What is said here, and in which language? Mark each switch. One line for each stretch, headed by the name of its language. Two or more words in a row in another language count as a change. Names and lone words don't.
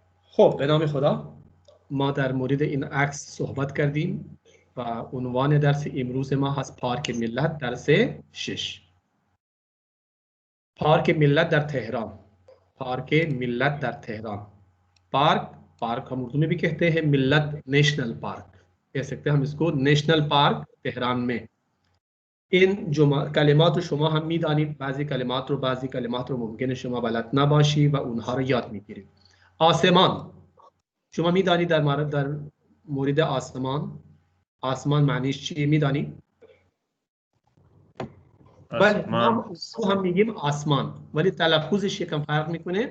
Persian: خب به نام خدا ما در مورد این عکس صحبت کردیم و عنوان درس امروز ما هست پارک ملت درس 6. پارک ملت در تهران. پارک ملت در تهران.
Hindi: पार्क हम उर्दू में भी कहते हैं मिल्लत नेशनल पार्क कह सकते हैं हम इसको नेशनल पार्क तेहरान में. इन जो कलिमात
Persian: شما هم میدانید بعضی کلمات رو ممکنه شما بلد نباشی و اونها رو یاد میگیرید. آسمان شما میدانید در مورد آسمان معنیش چیه میدانید؟ بله ما هم میگیم آسمان ولی تلفظش یکم فرق میکنه.